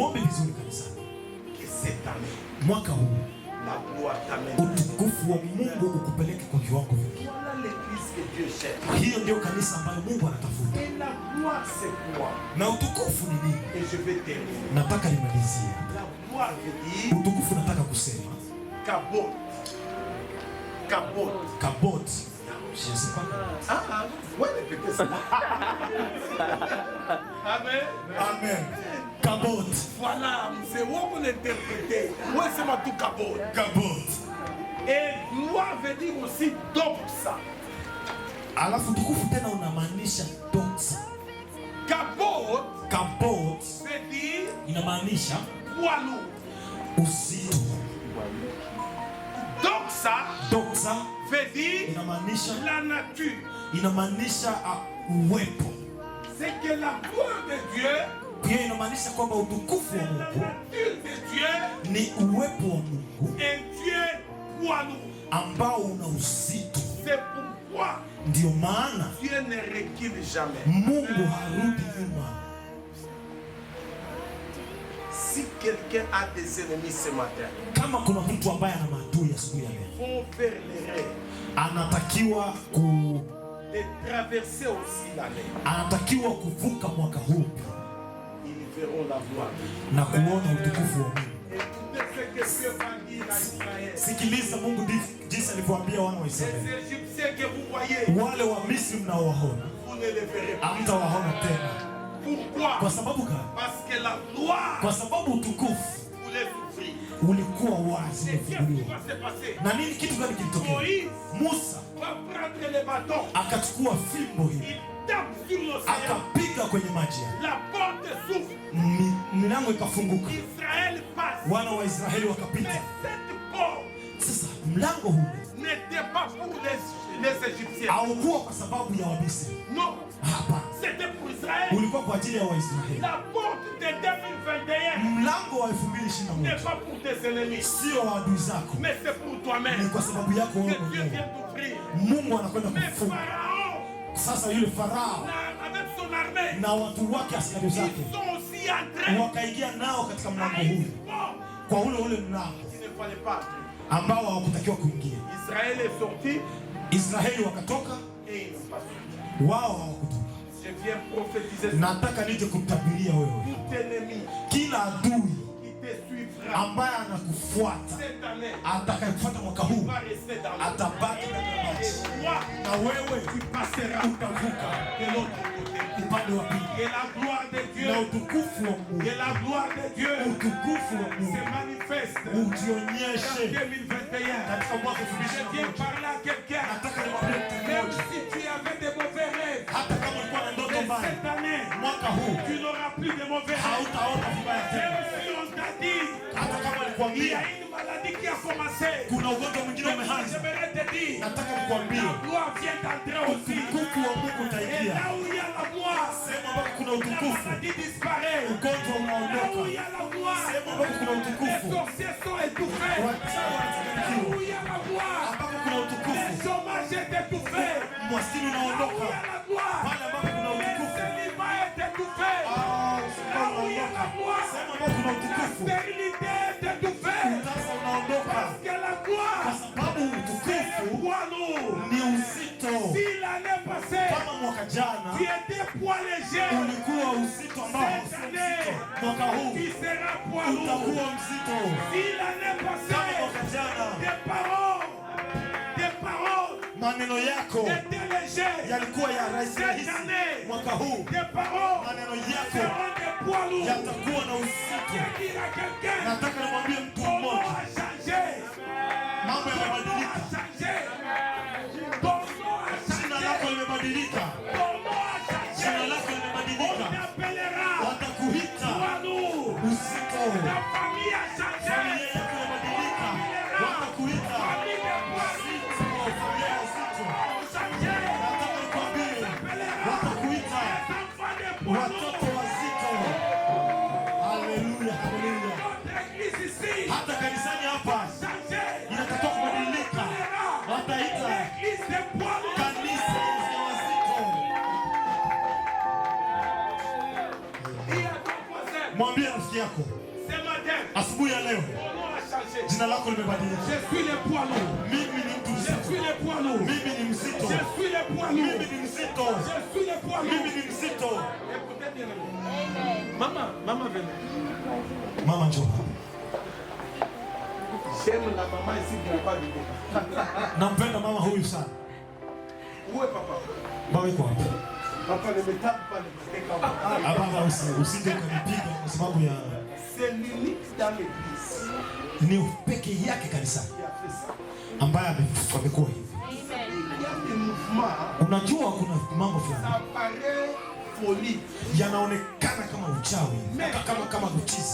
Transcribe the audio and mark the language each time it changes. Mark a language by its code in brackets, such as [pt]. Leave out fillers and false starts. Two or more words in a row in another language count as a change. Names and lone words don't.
[sw] Kama hauombi vizuri kanisani, [fr] que cette année, [sw] mwaka huu [fr] la gloire t'amène. [sw] Utukufu wa Mungu ukupeleke kwa viwango vingi. [fr] Voilà l'église que Dieu cherche. [sw] Hiyo ndio kanisa ambayo Mungu anatafuta. [fr] Et la gloire c'est quoi? [sw] Na utukufu ni nini? [fr] Et je vais terminer. [sw] Nataka nimalizie. [fr] La gloire veut dire [sw] Utukufu nataka kusema kabot. Kabot. kabot. [fr] Je ne sais pas. Ah, ouais, répétez ça. Amen. Amen. Kabot. Voilà, c'est où on interpréter. Ouais, c'est ma tout kabot. Kabot. Et gloire veut dire aussi doxa. [sw] Alafu utukufu tena unamaanisha doxa. Kabot. Kabot [fr] Veut dire [sw] inamaanisha [fr] poids lourd. [sw] uzito. [fr] Doxa [sw] Doxa [fr] veut dire [sw] inamaanisha [fr] la nature. [sw] inamaanisha uwepo. [fr] C'est que la gloire de Dieu, [sw] Pia inamaanisha kwamba utukufu wa [fr] la [sw] Mungu [fr] nature de Dieu, [sw] ni uwepo wa Mungu [fr] un Dieu poids lourd. [sw] ambao una uzito. [fr] C'est pourquoi [sw] Ndio maana [fr] Dieu ne recule jamais. [sw] Mungu harudi nyuma. [fr] Si quelqu'un a des ennemis ce matin, [sw] Kama kuna mtu ambaye ana maadui asubuhi ya leo, [fr] vont faire l'erreur [sw] anatakiwa [fr] de traverser aussi l'année. [sw] anatakiwa kuvuka mwaka huu [fr] Ils verront la gloire. [sw] na kuona utukufu wa Mungu. [fr] Écoutez ce que Dieu va dire à Israël. [sw] Sikiliza Mungu jinsi alivyoambia wana wa Israeli, [fr] Les Égyptiens que vous voyez, [sw] wale wa Misri mnaowaona [fr] vous ne les verrez pas. [sw] hamtawaona tena. [fr] Pourquoi? [sw] Kwa sababu gani? [fr] Parce que la gloire [sw] Kwa sababu utukufu [fr] voulait souffrir. [sw] ulikuwa wazi, [fr] Et qu'est-ce qui [sw] umefunguliwa. [fr] va se passer? [sw] Na nini, kitu gani kilitokea? [fr] Moïse [sw] Musa [fr] va prendre le bâton. [sw] akachukua fimbo hii [fr] Il tape sur l'océan. [sw] akapiga kwenye maji, [fr] La porte s'ouvre. [sw] milango ikafunguka, [fr] Israël passe. [sw] wana wa Israeli wakapita. [fr] Mais cette porte [sw] Sasa mlango huu [fr] n'était pas pour les Égyptiens. [sw] haukuwa kwa sababu ya Wamisri, [fr] Non, [sw] hapa [fr] c'était pour Israël. [sw] ulikuwa kwa ajili ya Waisraeli. [fr] La porte de 2021 [sw] Mlango wa [fr] n'est [sw] 2021 [fr] pas pour tes ennemis, [sw] sio wa adui zako, [fr] mais c'est pour [sw] ni [fr] toi-même. [sw] kwa sababu yako [fr] Que [sw] wewe [fr] Dieu [sw] mwenyewe. [fr] vient t'ouvrir. [sw] Mungu anakwenda [fr] Mais [sw] kufunga. [fr] Pharaon, [sw] Sasa yule Farao [fr] avec son armée, [sw] na watu wake, askari [fr] ils [sw] zake [fr] sont aussi entrés [sw] wakaingia nao katika mlango [fr] à [sw] huu, [fr] une porte [sw] kwa ule mlango [fr] qu'il ne fallait pas entrer. [sw] ambao hawakutakiwa kuingia. [fr] Israël est sorti [sw] Israeli wakatoka, [fr] et ils n'ont pas sorti. [sw] wao hawakutoka. [fr] Je viens prophétiser ça. [sw] Nataka nije kutabiria wewe, [fr] Tout ennemi [sw] kila adui [fr] qui te suivra [sw] ambaye anakufuata, [fr] cette année [sw] atakayekufuata mwaka huu [fr] va rester dans le [sw] atabaki ndani ya maji, [fr] Et toi, [sw] na wewe [fr] tu passeras [sw] utavuka [fr] de l'autre côté. [sw] upande wa pili, [fr] Et la gloire de Dieu, [sw] na utukufu wa Mungu, [fr] et la gloire de Dieu [sw] utukufu wa [fr] se [sw] Mungu [fr] manifeste en [sw] ujionyeshe [fr] 2021. [sw] katika mwaka [fr] Je viens [sw] 2021. [fr] parler à quelqu'un. [sw] Nataka nimwambie mtu [fr] Même [sw] mmoja, [fr] si tu avais des mauvais rêves, [sw] hata kama ulikuwa na ndoto [fr] mais [sw] mbaya, [fr] cette année, [sw] mwaka huu [fr] tu n'auras plus de mauvais rêves. [sw] hautaona vibaya tena. [fr] Même si on t'a dit, [sw] Hata kama [fr] il y [sw] alikwambia [fr] a une maladie qui a commencé, [sw] kuna ugonjwa mwingine [fr] mais [sw] umeanza, [fr] j'aimerais te dire, [sw] nataka nikwambie [fr] la gloire vient d'entrer aussi. [sw] utukufu wa Mungu [fr] Et [sw] utaingia. [fr] là où il y a la gloire, [sw] Sehemu ambapo kuna [fr] la [sw] utukufu, [fr] maladie disparaît. [sw] ugonjwa [fr] Là où il [sw] unaondoka. [fr] y a la gloire, [sw] Sehemu ambapo kuna [fr] les [sw] utukufu, [fr] sorciers sont étouffés. [sw] wachawi [fr] Là [sw] wanachanganyikiwa. [fr] où il y a la gloire, [sw] Ambapo kuna [fr] le [sw] utukufu, [fr] chômage est étouffé. [sw] umaskini [fr] Là où il [sw] unaondoka. [fr] y a la gloire, [sw] Pale ambapo kuna [fr] le [sw] utukufu, [fr] célibat est étouffé. [sw] ushirika [fr] Là où il y a la [sw] unaondoka. [fr] gloire, [sw] Sehemu ambapo kuna [fr] la [sw] utukufu, [fr] stérilité est étouffée. [sw] utasa unaondoka, [fr] Parce que la gloire, [sw] kwa sababu [fr] c'est [sw] utukufu [fr] poids lourd. [sw] ni uzito. [fr] Si l'année passée, [sw] Kama mwaka jana [fr] tu étais poids léger, [sw] ulikuwa uzito ambao [fr] cette [sw] sio [fr] année, [sw] mzito, mwaka huu [fr] tu seras poids lourd. [sw] utakuwa mzito. [fr] Si l'année [sw] Kama [fr] passée, [sw] mwaka jana [fr] tes paroles [sw] maneno yako [fr] étaient légers, [sw] yalikuwa ya rahisi [fr] cette [sw] rahisi, [fr] année, [sw] mwaka huu [fr] tes paroles [sw] maneno yako [fr] seront des poids lourds. [sw] yatakuwa na [fr] Je [sw] uzito. [fr] dire à quelqu'un, [sw] Nataka nimwambie mtu [fr] ton nom [sw] mmoja, [fr] a changé. [sw] mambo [fr] Ton nom [sw] yamebadilika, [fr] a changé. Ton nom a [sw] jina [fr] changé. [sw] lako limebadilika, [fr] Ton nom a [sw] jina [fr] changé. [sw] lako [fr] On [sw] limebadilika, [fr] t'appellera [sw] watakuita [fr] poids lourd. [sw] uzito. [fr] Ta famille a changé. [sw] Familia yako imebadilika, watakuita [fr] Famille de poids [sw] uzito, familia ya uzito. [fr] lourd changé. [sw] Nataka nikwambie, watakuita [fr] Enfants de poids [sw] watoto [fr] lourd. [sw] wazito. Haleluya, haleluya. [fr] Notre église ici [sw] Hata kanisani hapa [fr] changé. [sw] inatakiwa kubadilika, wataita [fr] L'église de poids lourd. [sw] kanisa ya wazito. [fr] Dis à ton voisin, [sw] Mwambie rafiki yako [fr] ce matin, [sw] asubuhi ya leo, [fr] ton nom a changé. [sw] Jina lako limebadilika. [fr] Je suis le poids lourd. [sw] Mimi ni mtu [fr] Je [sw] mzito. [fr] suis le poids lourd. [sw] Mimi ni mzito. [fr] Je suis le poids lourd. [sw] Mimi ni mzito. [fr] Je suis le poids lourd. [sw] Mimi ni mzito. [fr] Écoutez bien. Maman venez. [sw] Mama njoo. [fr] J'aime la maman ici qui n'a pas d'idée. [sw] Nampenda mama huyu sana. [fr] Où est papa? [sw] Baba yuko wapi? [fr] Papa ne me tape pas le pied comme ça. [sw] Hapana, usije ukanipiga kwa sababu ya [fr] C'est l'unique dans l'église [sw] ni peke yake kanisa [fr] qui a fait ça. [sw] ambaye amekuwa hivi. [fr] Il y a des mouvements, [sw] Unajua kuna mambo fulani [fr] ça paraît folie, [sw] yanaonekana kama uchawi, kama uchizi,